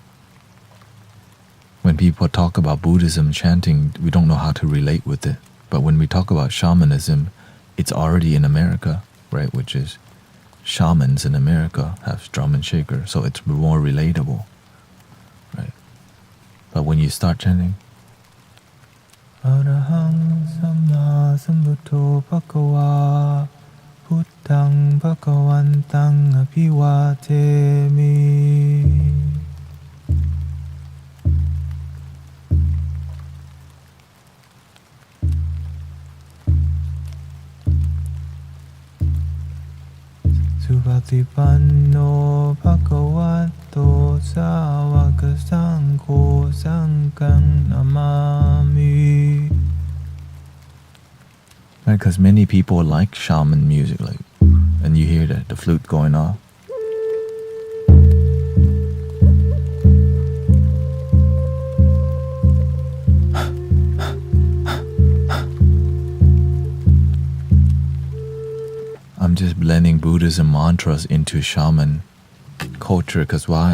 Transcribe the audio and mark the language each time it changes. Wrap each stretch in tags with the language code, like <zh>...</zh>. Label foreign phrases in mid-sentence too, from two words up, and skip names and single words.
<en>When people talk about Buddhism chanting, we don't know how to relate with it. But when we talk about shamanism, it's already in America, right? Which is shamans in America have drum and shaker, so it's more relatable, right? But when you start chanting,</en> <pi>Arahang Samma Sambuddho Bhagava Buddhang Bhagavantang Abhivatemi. Subhatipanno Bhagavato Sāvaka Sangho Sanghang Namami.</pi> <en>Right, because many people like shaman music, like, and you hear the flute going off. I'm just blending Buddhism mantras into shaman culture because why?</en>